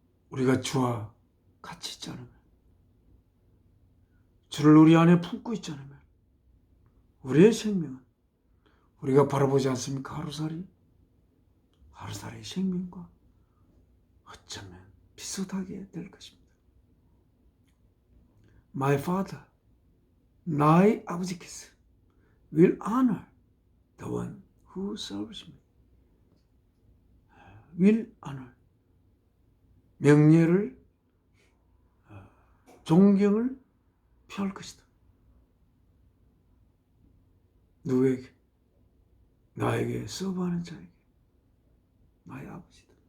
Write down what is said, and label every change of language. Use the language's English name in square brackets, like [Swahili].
[Korean] 우리가 주와 같이 있지 않으면, 주를 우리 안에 품고 있지 않으면 우리의 생명은 우리가 바라보지 않습니까? 하루살이의 생명과 어쩌면 비슷하게 될 것입니다. [English] My Father, [Korean] 나의 아버지께서 [English] will honor the one who serves me. will honor, [Korean] 명예를, 존경을 표할 것이다. 누구에게? 나에게 서브하는 자에게. 나의 아버지다.